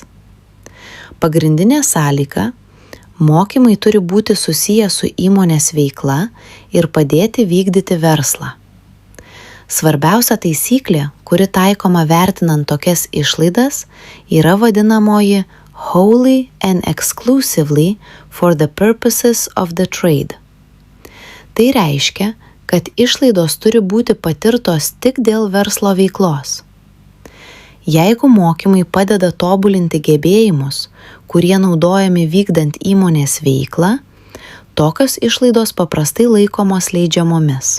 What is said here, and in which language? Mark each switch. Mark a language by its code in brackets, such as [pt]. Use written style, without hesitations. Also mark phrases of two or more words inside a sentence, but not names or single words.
[lt] Pagrindinė sąlyga – mokymai turi būti susiję su įmonės veikla ir padėti vykdyti verslą. Svarbiausia taisyklė, kuri taikoma vertinant tokias išlaidas, yra vadinamoji [en] wholly and exclusively for the purposes of the trade. [lt] Tai reiškia, kad išlaidos turi būti patirtos tik dėl verslo veiklos. Jeigu mokymai padeda tobulinti gebėjimus, kurie naudojami vykdant įmonės veiklą, tokios išlaidos paprastai laikomos leidžiamomis.